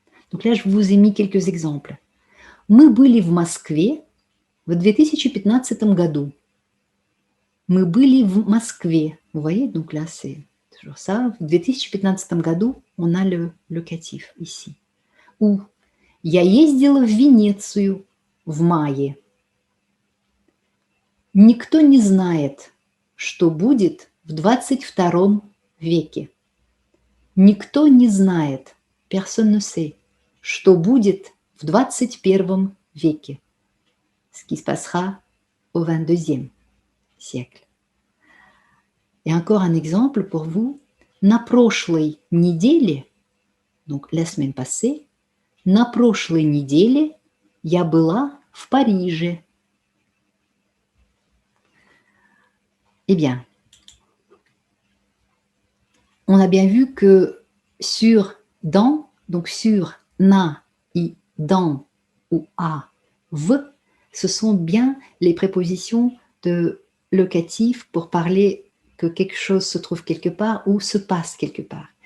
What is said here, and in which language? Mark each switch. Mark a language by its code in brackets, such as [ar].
[fr] Donc là, je vous ai mis quelques exemples. [ru] Мы были в Москве в 2015 году. Мы были в Москве. [fr] Vous voyez, donc là, c'est toujours ça. [ru] В 2015 году, [fr] on a le locatif ici. [ru] Ou я ездила в Венецию в мае. Никто не знает, что будет в 22 веке. Никто не знает, [fr] personne ne sait, [ru] что будет в 21 веке. [fr] Ce qui se passera au 22e siècle. Et encore un exemple pour vous. [ru] На прошлой неделе, [fr] donc la semaine passée, [ru] на прошлой неделе я была в Париже. [fr] Eh bien, on a bien vu que sur dans, donc sur na, i, dans ou à, v, ce sont bien les prépositions de locatif pour parler que quelque chose se trouve quelque part ou se passe quelque part.